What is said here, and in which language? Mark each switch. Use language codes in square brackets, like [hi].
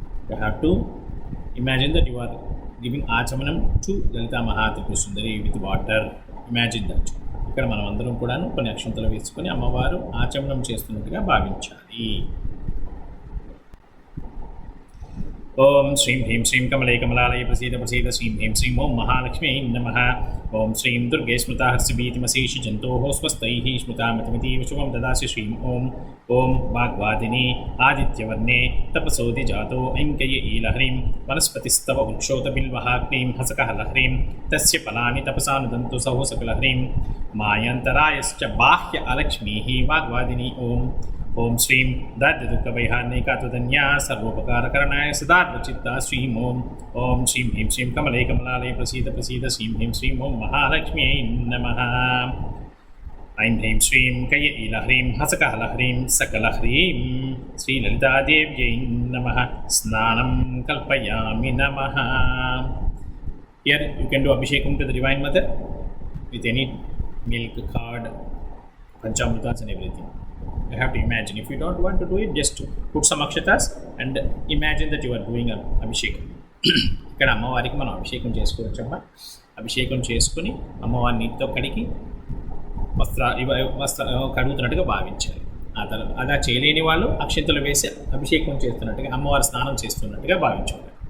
[en] You have to imagine that you are giving Achamanam to Lalita Mahatripura Sundari with water. Imagine that. [te] ఇక్కడ మనం అందరం కూడాను కొన్ని అక్షంతలు వేసుకొని అమ్మవారు ఆచమనం చేస్తున్నట్టుగా భావించాలి. [sa] ఓం శ్రీం హ్రీం శ్రీం కమలే కమలాలయ ప్రసీద ప్రసీద శ్రీం హ్రీం శ్రీం ఓం మహాలక్ష్మీ నమః. ఓం శ్రీం దుర్గే స్మృతా హర్షభీతిమశేష జంతోః స్వస్తైః స్మృతామతిమతీవ శుభం దదాసి. శ్రీం ఓం ఓం వాగ్వాదిని ఆదిత్యవర్ణే తపసోది జాతో ఐంకయ ఈలహ్రీం వనస్పతిస్తవ వృక్షోత బిల్వః క్లీం హసకః లహ్రీం తస్య ఫలాని తపసానుదంతు సహో సకలహ్రీం మాయాంతరాయశ్చ బాహ్య అలక్ష్మీః వాగ్వాదిని. ఓం ఓం శ్రీం దార్ఢ్యదుఃఖవైహార్ణికాత్వదన్యా సర్వోపకారకరణాయ సదార్వచిత్తా. శ్రీం ఓం ఓం శ్రీం హ్రీం శ్రీం కమలే కమలాలయ ప్రసీద ప్రసీద శ్రీం హ్రీం శ్రీం ఓం మహాలక్ష్మ్యై నమః. ఐం హ్రీం శ్రీం కయ ఈలహ్రీం హసకః లహ్రీం సకలహ్రీం శ్రీలలితాదేవ్యై నమః. స్నానం కల్పయామి నమః. [en] Here you can do abhishekam to the Divine Mother with any milk, curd, panchamritas and everything. You have to imagine. If you don't want to do it, just put some akshatas and imagine that you are doing a abhishekam. [te] ఇక్కడ అమ్మవారికి మనం అభిషేకం చేసుకోవచ్చమ్మా. అభిషేకం చేసుకుని అమ్మవారి నీటితో కడిగి వస్త్ర కడుగుతున్నట్టుగా భావించాలి. ఆ తర్వాత అలా చేయలేని వాళ్ళు అక్షంతలు వేసి అభిషేకం చేస్తున్నట్టుగా అమ్మవారి స్నానం చేస్తున్నట్టుగా భావించాలి.